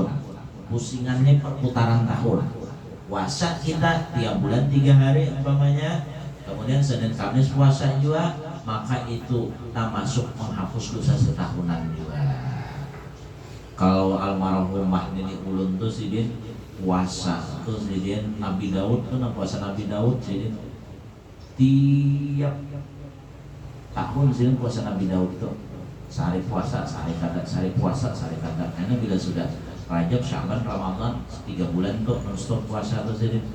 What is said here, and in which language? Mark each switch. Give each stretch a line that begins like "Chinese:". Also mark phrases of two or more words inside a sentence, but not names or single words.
Indonesian: Pusingannya perputaran tahun. Puasa kita tiap bulan 3 hari umpamanya, kemudian Senin Kamis puasa juga, maka itu masuk menghapus dosa setahunan juga.
Banjar: Kalau almarhumah Nini Ulun tuh sidin puasa tuh sidin Nabi Daud tuh puasa Nabi Daud sidin tiap tahun sidin puasa Nabi Daud tuh sehari puasa sehari kata karena bila sudah Rajab, Syaban, Ramadan 3 bulan tuh non-stop puasa tuh sidin.